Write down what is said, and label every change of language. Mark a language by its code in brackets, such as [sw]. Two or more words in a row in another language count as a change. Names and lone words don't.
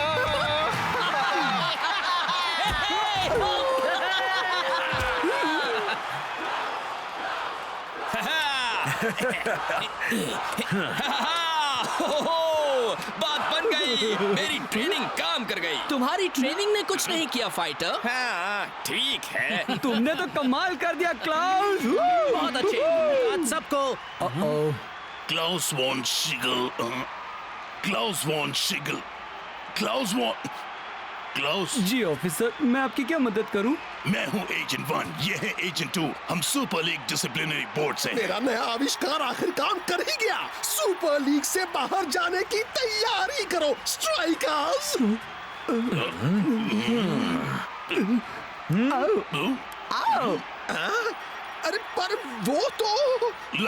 [hi] बात बन गई। मेरी ट्रेनिंग काम कर गई। तुम्हारी ट्रेनिंग ने कुछ नहीं किया फाइटर। हाँ, ठीक है। तुमने तो कमाल कर दिया क्लाउस। बहुत अच्छे। आज सबको Klaus von Schiegel. Klaus von Schiegel. Klaus von... Klaus? जी ऑफिसर, मैं आपकी क्या मदद करूं? मैं हूँ एजेंट 1, ये है एजेंट 2। हम सुपर लीग डिसिप्लिनरी बोर्ड से। मेरा नया आविष्कार आखिर काम कर ही गया। सुपर लीग से बाहर जाने की तैयारी करो स्ट्राइकर्स। अरे पर वो तो